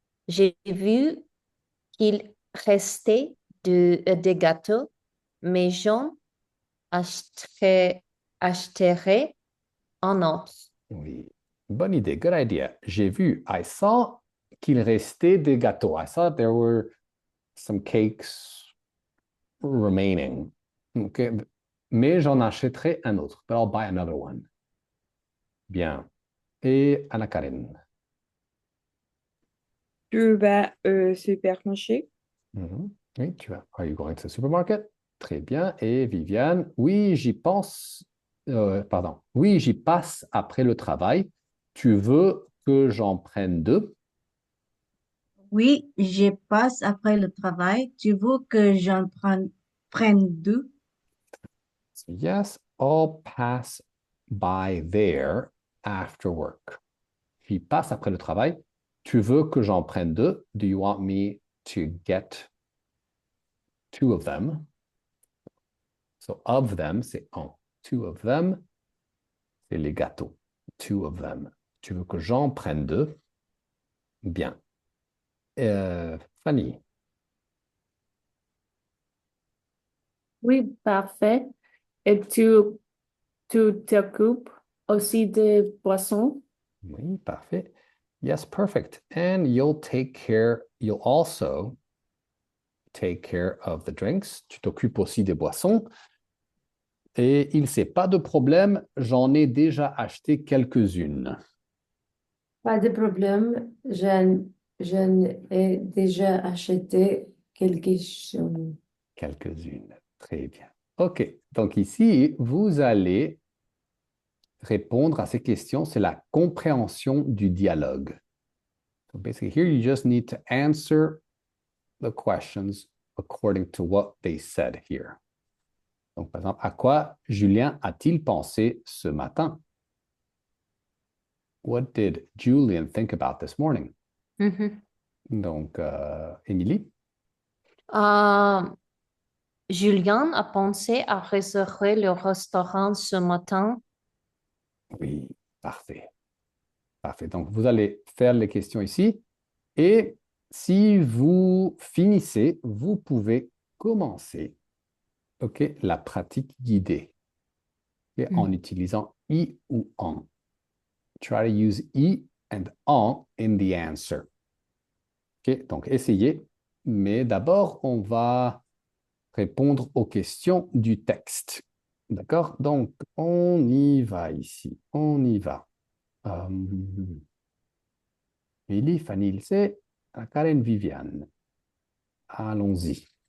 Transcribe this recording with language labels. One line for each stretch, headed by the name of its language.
French: J'ai vu qu'il restait des gâteaux, mais j'en achèterai un autre. Oui, bonne idée,
English: good idea.
French: J'ai vu,
English: I saw
French: qu'il restait des gâteaux.
English: I saw there were some cakes remaining. Okay.
French: Mais j'en achèterai un autre.
English: But I'll buy another one. Bien. Et Anna-Karen.
French: Tu vas au supermarché? Mhm. Oui, tu vas.
English: Are you going to the supermarket?
French: Très bien. Et Viviane, oui, j'y pense. Pardon. Oui, j'y passe après le travail. Tu veux que j'en prenne deux? Oui, je passe après le travail. Tu veux que prenne deux?
English: So yes, I'll pass by there after work.
French: J'y passe après le travail. Tu veux que j'en prenne deux?
English: Do you want me to get two of them? So of them,
French: c'est en.
English: Two of them,
French: c'est les gâteaux.
English: Two of them.
French: Tu veux que j'en prenne deux? Bien. Fanny. Oui, parfait. Et tu t'occupes aussi des boissons? Oui, parfait.
English: Yes, perfect. And you'll also take care of the drinks.
French: Tu t'occupes aussi des boissons. Et il sait pas de problème, j'en ai déjà acheté quelques-unes. Pas de problème. J'en ai déjà acheté quelque chose. Quelques-unes. Très bien. OK. Donc ici, vous allez répondre à ces questions. C'est la compréhension du dialogue.
English: So basically, here you just need to answer the questions according to what they said here.
French: Donc, par exemple, à quoi Julien a-t-il pensé ce matin?
English: What did Julian think about this morning? Mhm.
French: Donc, Émilie? Julien a pensé à réserver le restaurant ce matin. Oui, parfait. Parfait. Donc, vous allez faire les questions ici. Et si vous finissez, vous pouvez commencer la pratique guidée en utilisant I ou en.
English: Try to use I and en in the answer.
French: Donc, essayez. Mais d'abord, on va répondre aux questions du texte. D'accord? Donc, on y va ici. On y va. Lily, Fanny, Ilse, Karen, Viviane. Allons-y.